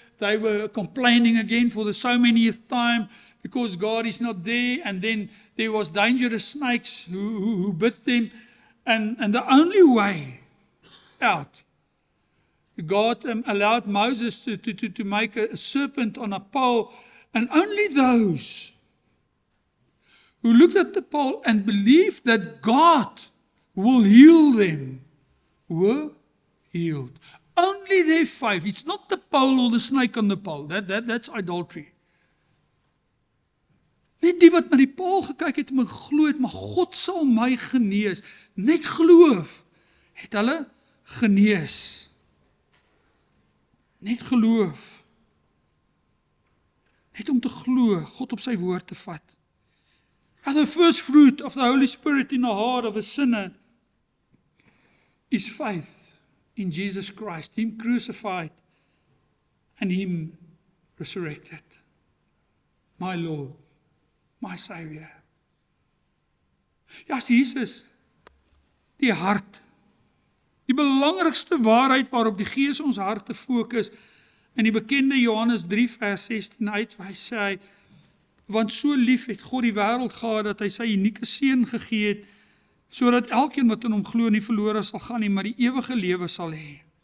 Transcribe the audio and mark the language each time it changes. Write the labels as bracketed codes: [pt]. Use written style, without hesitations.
[en] They were complaining again for the so manyth time because God is not there, and then there was dangerous snakes who bit them, and the only way out, God allowed Moses to make a serpent on a pole, and only those who looked at the pole and believed that God will heal them were healed. Only their faith. It's not the pole or the snake on the pole. That's idolatry. [af] Net die wat na die paal gekyk het en geglo het, maar God sal my genees. Net geloof het hulle genees. Net geloof. Net om te glo, God op sy woord te vat. [en] And the first fruit of the Holy Spirit in the heart of a sinner is faith in Jesus Christ, Him crucified and Him resurrected. My Lord, my Savior. [af] Ja, Jesus, die hart, die belangrikste waarheid waarop die Gees ons harte fokus, in die bekende Johannes 3 vers 16 uitwys, sê hy, want so lief het God die wêreld gehad, dat hy sy unieke seun gegee het, sodat elkeen wat in hom glo nie verlore sal gaan nie, maar die ewige lewe sal hê.